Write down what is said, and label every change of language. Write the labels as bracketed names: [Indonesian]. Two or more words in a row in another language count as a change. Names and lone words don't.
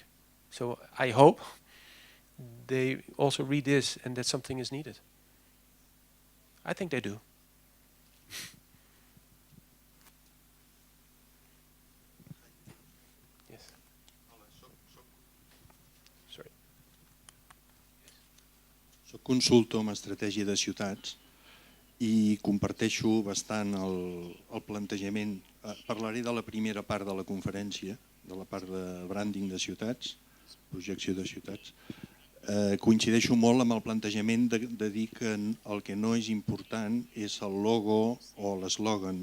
[English] So I hope they also read this and that something is needed. I think they do. Yes. Sorry. [Catalan] Soc consultor en estratègia de ciutats i comparteixo bastant el plantejament. Parlaré de la primera part de la conferència, de la part de branding de ciutats, projecció de ciutats. Coincideixo molt amb el plantejament de dir que el que no és important és el logo o l'eslògan.